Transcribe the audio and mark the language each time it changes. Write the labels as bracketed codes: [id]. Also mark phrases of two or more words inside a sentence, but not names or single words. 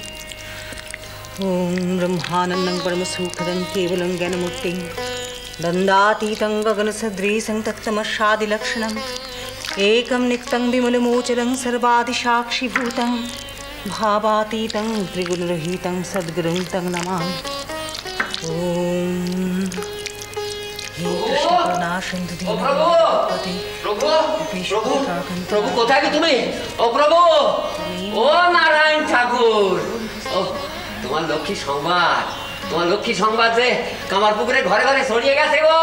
[sa] ओम ब्रह्मानन्दं परमसुखदं केवलं ज्ञानमूर्तिं दन्दातीतं गगनसदृशं तत्तमस्यादिलक्षणम् एकं नित्यं विमलमोचलं सर्वादिसाक्षिभूतं भावातीतं त्रिगुणरहितं सद्गुरुं तं नमामि। ओम [bn] প্রভু কোথায় কি তুমি? ও প্রভু, ও নারায়ণ ঠাকুর, ও তোমার লক্ষ্মী সংবাদ, তোমার লক্ষ্মী সংবাদ যে কামারপুকুরে ঘরে ঘরে ছড়িয়ে গেছে গো।